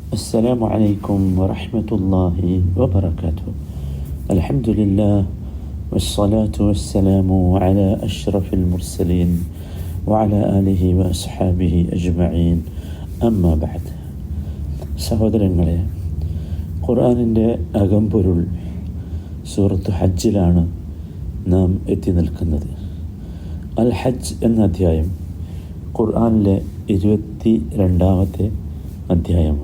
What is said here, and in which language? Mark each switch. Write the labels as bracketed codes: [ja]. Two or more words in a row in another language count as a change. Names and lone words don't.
[ar] السلام عليكم ورحمة الله وبركاته. الحمد لله والصلاة والسلام على أشرف المرسلين وعلى آله وأصحابه أجمعين. أما بعد. [ml] സഹോദരങ്ങളെ, ഖുർആനിൻ്റെ അകമ്പൊരുൾ സൂറത്ത് ഹജ്ജിലാണ് നാം എത്തി നിൽക്കുന്നത്. അൽ ഹജ്ജ് എന്ന അധ്യായം ഖുർആനിലെ 22-ാമത്തെ അധ്യായമാണ്.